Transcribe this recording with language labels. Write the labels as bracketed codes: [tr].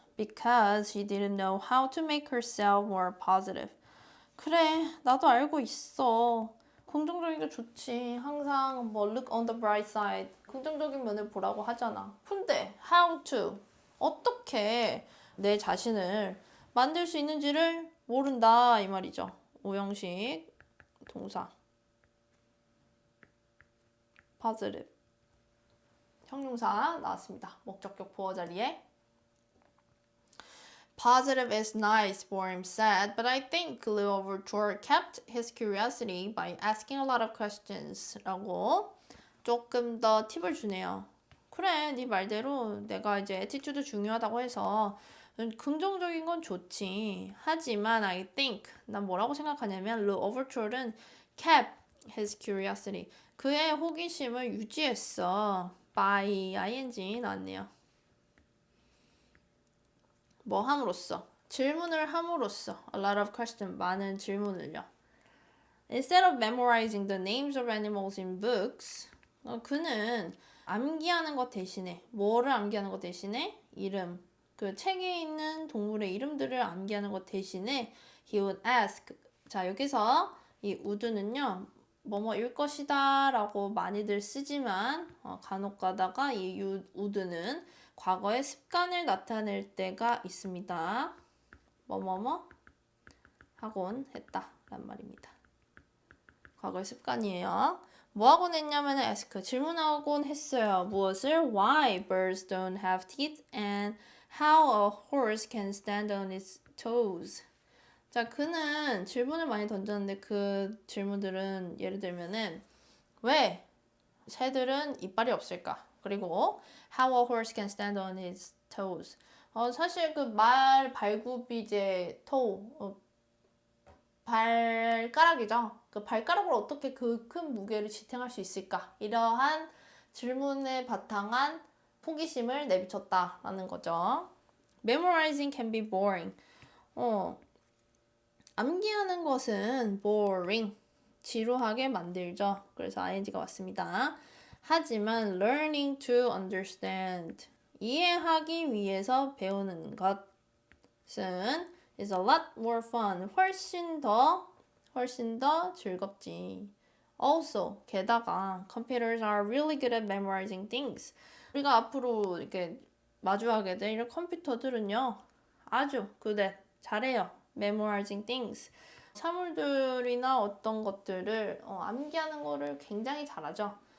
[en] Because she didn't know how to make herself more positive. [ko] 그래, 나도 알고 있어. 긍정적이가 좋지. 항상 뭐 [en] look on the bright side. [ko] 긍정적인 면을 보라고 하잖아. 근데 [en] how to [ko] 어떻게 내 자신을 만들 수 있는지를 모른다 이 말이죠. 오형식 동사 positive 형용사 나왔습니다. 목적격 보어 자리에 [en] Positive is nice, Boehm said, but I think Lou Overture kept his curiosity by asking a lot of questions. [ko] 라고 조금 더 팁을 주네요. 그래, 네 말대로 내가 이제 애티튜드 중요하다고 해서 긍정적인 건 좋지. 하지만 [en] I think, [ko] 난 뭐라고 생각하냐면 [en] Lou Overture는 kept his curiosity. [ko] 그의 호기심을 유지했어. by ing 나왔네요. 뭐 함으로써? 질문을 함으로써. [en] A lot of questions. [ko] 많은 질문을요. [en] Instead of memorizing the names of animals in books, [ko] 그는 암기하는 것 대신에 뭐를 암기하는 것 대신에 이름, 그 책에 있는 동물의 이름들을 암기하는 것 대신에 [en] he would ask. [ko] 자, 여기서 이 would는요. 뭐뭐일 것이다 라고 많이들 쓰지만 간혹 가다가 이 would는 과거의 습관을 나타낼 때가 있습니다. 뭐뭐뭐 하곤 했다 란 말입니다. 과거의 습관이에요. 뭐 하곤 했냐면 [en] ask [ko] 질문하곤 했어요. 무엇을? [en] Why birds don't have teeth and how a horse can stand on its toes. [ko] 자, 그는 질문을 많이 던졌는데 그 질문들은 예를 들면은 왜 새들은 이빨이 없을까? [en] 그리고 how a horse can stand on its toes. [ko] 사실 그 말 발굽이 이제 발가락이죠. 그 발가락으로 어떻게 그 큰 무게를 지탱할 수 있을까? 이러한 질문에 바탕한 호기심을 내비쳤다라는 거죠. [en] Memorizing can be boring. [ko] 암기하는 것은 boring, 지루하게 만들죠. 그래서 ing가 왔습니다. 하지만 [en] learning to understand, [ko] 이해하기 위해서 배우는 것은 [en] is a lot more fun, [ko] 훨씬 더 즐겁지. [en] Also, [ko] 게다가 [en] computers are really good at memorizing things. [ko] 우리가 앞으로 이렇게 마주하게 될 이런 컴퓨터들은요, 아주 잘해요. [en] memorizing things. [ko] 사물들이나 어떤 것들을 암기하는 거를 굉장히 잘하죠.